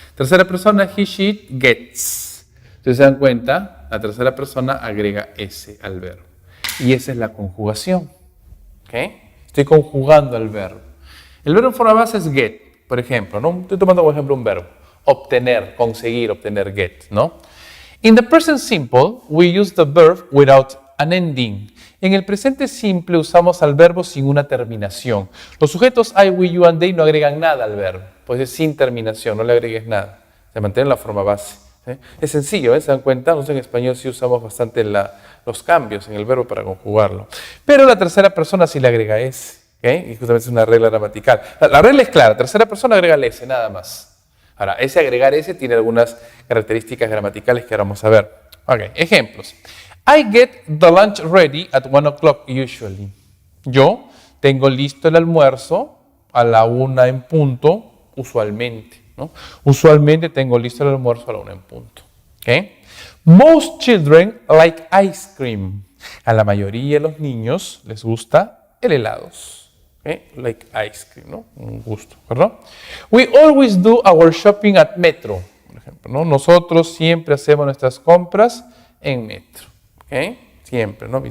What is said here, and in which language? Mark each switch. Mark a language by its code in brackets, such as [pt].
[es] Tercera persona, he, she, it, gets. Ustedes se dan cuenta, la tercera persona agrega S al verbo. Y esa es la conjugación, ¿ok? Estoy conjugando al verbo. El verbo en forma base es get, por ejemplo, ¿no? Estoy tomando como ejemplo un verbo. Obtener, conseguir, obtener, get, ¿no? [en] In the present simple, we use the verb without an ending. [es] En el presente simple usamos al verbo sin una terminación. Los sujetos I, we, you and they no agregan nada al verbo, pues es sin terminación, no le agregues nada. Se mantiene la forma base. ¿Sí? Es sencillo, ¿se dan cuenta? Nosotros en español sí usamos bastante los cambios en el verbo para conjugarlo. Pero la tercera persona sí le agrega S, ¿okay? Y justamente es una regla gramatical. La regla es clara, tercera persona agrega el S, nada más. Ahora, ese agregar S tiene algunas características gramaticales que ahora vamos a ver. [en] Ok, ejemplos. I get the lunch ready at 1 o'clock usually. [es] Yo tengo listo el almuerzo a la 1 en punto, usualmente, ¿no? Usualmente tengo listo el almuerzo a la 1 en punto. ¿Okay? [en] Most children like ice cream. [es] A la mayoría de los niños les gusta el helado. ¿Okay? [en] Like ice cream, ¿no? [es] Un gusto, ¿verdad? [en] We always do our shopping at Metro, por ejemplo, ¿no? [es] Nosotros siempre hacemos nuestras compras en Metro. ¿Okay? Siempre, ¿no?